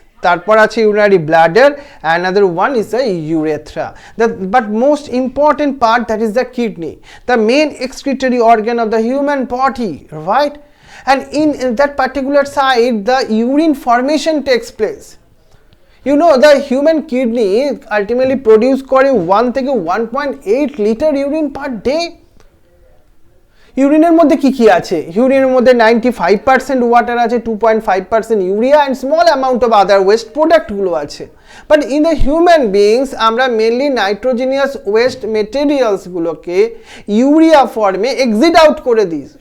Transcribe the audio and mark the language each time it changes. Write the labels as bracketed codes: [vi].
[bn] তারপর আছে [en] Urinary bladder, another one is the urethra. But most important part, that is the kidney, the main excretory organ of the human body, right? And in that particular side, the urine formation takes place. You know, the human kidney ultimately produce [bn] করে 1 থেকে [en] 1.8 litre urine per day. [bn] ইউরিনের মধ্যে কি কি আছে? ইউরিনের মধ্যে 95% water আছে, 2.5% urea and small amount of other West প্রোডাক্টগুলো আছে। [en] but in the human beings [bn] আমরা মেনলি নাইট্রোজেনিয়াস ওয়েস্ট মেটেরিয়ালসগুলোকে ইউরিয়া ফর্মে এক্সিট আউট করে দিই।